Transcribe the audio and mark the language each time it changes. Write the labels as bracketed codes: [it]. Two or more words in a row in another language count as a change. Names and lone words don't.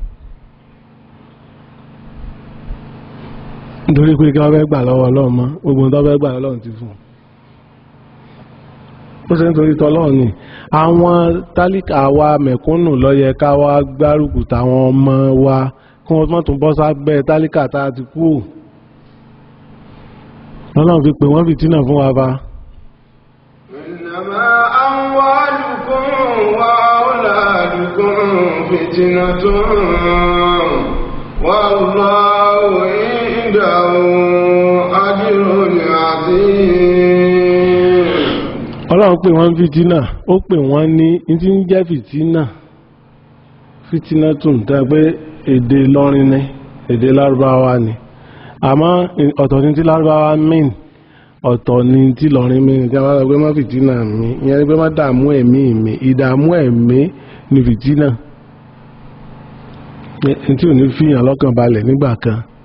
[yo] nítorí pé kí wọ́n fẹ́ gbà lọ́wọ́ Ọlọ́run mọ́ gbogbo tó fẹ́ gbà Ọlọ́run ti fún ó ṣe nítorí tọ́lọ́run ni àwọn tálíkà wa mẹ̀kúnnù ló yẹ ká wá gbárùkù táwọn ọmọ wa kí wọ́n tún bọ́ sábẹ́ tálíkà tá a ti kú Ọlọ́run fi pè wọ́n fìtínà fún wa fa. [ar] إنما أموالكم وأولادكم فتنة والله [yo] Ọlọ́run pè wọ́n fìtínà ó pè wọ́n ní tí ń jẹ́ fìtínà tún tẹ́ pé èdè lọ́rin ní èdè lárúbáwá ni àmọ́ ọ̀tọ̀ ní tí lárúbáwá mean ọ̀tọ̀ ní tí lọ́rin mean tí a máa lọ pé má fìtínà mi ìyẹn ni pé má dààmú ẹ̀mí mi ìdààmú ẹ̀mí ni fìtínà tí ò ní fìyàn lọ́kàn balẹ̀ nígbà kan